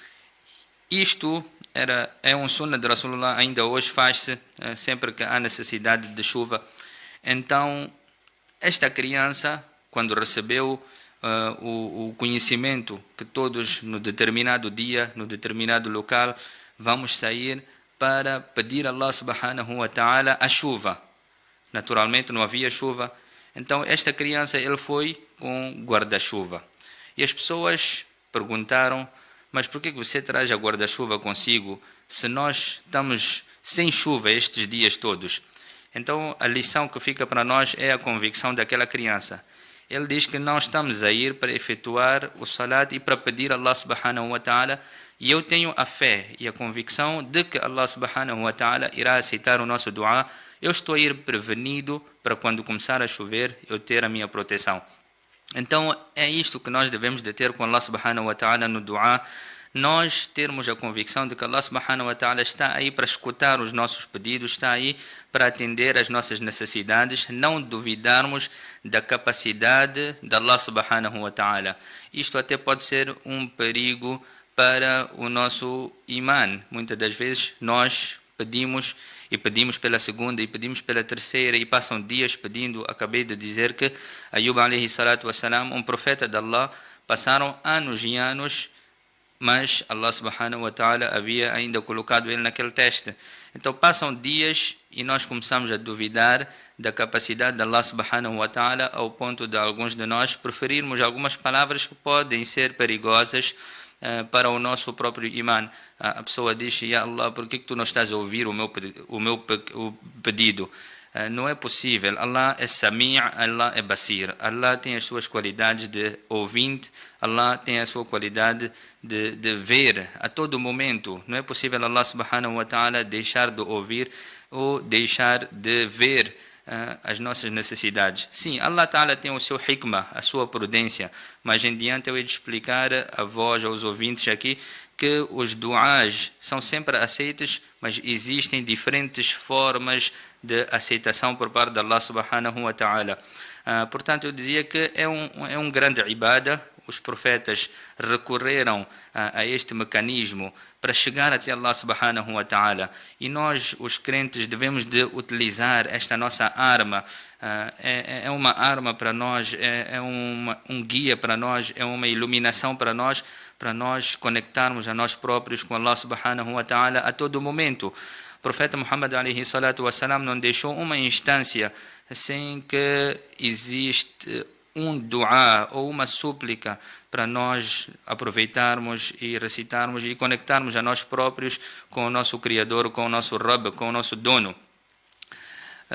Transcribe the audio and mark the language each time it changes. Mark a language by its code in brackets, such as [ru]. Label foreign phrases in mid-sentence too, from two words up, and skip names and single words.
[pt] Isto é um sunnah de Rasulullah, ainda hoje faz-se sempre que há necessidade de chuva. Então, esta criança, quando recebeu o conhecimento que todos no determinado dia, no determinado local, vamos sair para pedir a [ar] الله سبحانه وتعالى [pt] a chuva. Naturalmente não havia chuva. Então esta criança, ele foi com guarda-chuva. E as pessoas perguntaram: mas por que você traz a guarda-chuva consigo se nós estamos sem chuva estes dias todos? Então a lição que fica para nós é a convicção daquela criança. Ele diz que nós estamos a ir para efetuar o salat e para pedir a [ar] الله سبحانه وتعالى, [pt] e eu tenho a fé e a convicção de que [ar] الله سبحانه وتعالى [pt] irá aceitar o nosso dua. Eu estou a ir prevenido para quando começar a chover eu ter a minha proteção. Então é isto que nós devemos de ter com [ar] الله سبحانه وتعالى [pt] no dua. Nós termos a convicção de que [ar] الله سبحانه وتعالى [pt] está aí para escutar os nossos pedidos, está aí para atender às nossas necessidades, não duvidarmos da capacidade de [ar] الله سبحانه وتعالى. [pt] Isto até pode ser um perigo para o nosso iman. Muitas das vezes nós pedimos e pedimos pela segunda e pedimos pela terceira e passam dias pedindo. Acabei de dizer que Ayub [ar] عليه الصلاة والسلام, [pt] um profeta de Allah, passaram anos e anos, mas [ar] الله سبحانه وتعالى [pt] havia ainda colocado ele naquele teste. Então passam dias e nós começamos a duvidar da capacidade de [ar] الله سبحانه وتعالى, [pt] ao ponto de alguns de nós preferirmos algumas palavras que podem ser perigosas para o nosso próprio iman. A pessoa diz: [ar] يا الله, [pt] por que tu não estás a ouvir o meu pedido? Não é possível. Allah é Sami', Allah é Basir. Allah tem as suas qualidades de ouvinte, Allah tem a sua qualidade de ver a todo momento. Não é possível [ar] الله سبحانه وتعالى [pt] deixar de ouvir ou deixar de ver as nossas necessidades. Sim, [ar] الله تعالى [pt] tem o seu hikmah, a sua prudência, mas em diante eu hei de explicar a vós, aos ouvintes aqui, que os duás são sempre aceitos, mas existem diferentes formas de aceitação por parte de [ar] الله سبحانه وتعالى. [pt] Portanto, eu dizia que é um grande ibadah. Os profetas recorreram a este mecanismo para chegar até [ar] الله سبحانه وتعالى. [pt] E nós, os crentes, devemos de utilizar esta nossa arma. É uma arma para nós, é um guia para nós, é uma iluminação para nós conectarmos a nós próprios com [ar] الله سبحانه وتعالى [pt] a todo momento. O profeta Muhammad [ar] عليه الصلاة والسلام [pt] não deixou uma instância sem que existe um dua ou uma súplica para nós aproveitarmos e recitarmos e conectarmos a nós próprios com o nosso Criador, com o nosso Rabb, com o nosso dono.